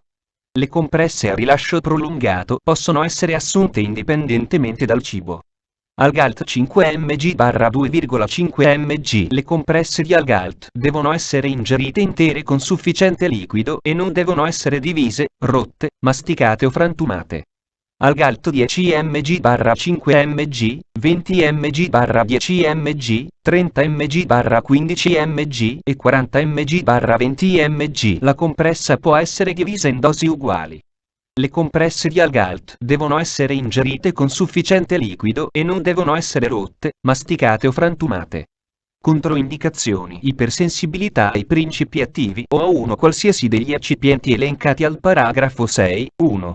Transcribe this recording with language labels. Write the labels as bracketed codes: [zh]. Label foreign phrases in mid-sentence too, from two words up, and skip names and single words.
[it] Le compresse a rilascio prolungato possono essere assunte indipendentemente dal cibo. Algalt 5 mg/2,5 mg. Le compresse di Algalt devono essere ingerite intere con sufficiente liquido e non devono essere divise, rotte, masticate o frantumate. Algalt 10 mg/5 mg, 20 mg/10 mg, 30 mg/15 mg e 40 mg/20 mg. La compressa può essere divisa in dosi uguali. Le compresse di Algalt devono essere ingerite con sufficiente liquido e non devono essere rotte, masticate o frantumate. Controindicazioni: ipersensibilità ai principi attivi o a uno qualsiasi degli eccipienti elencati al paragrafo 6.1.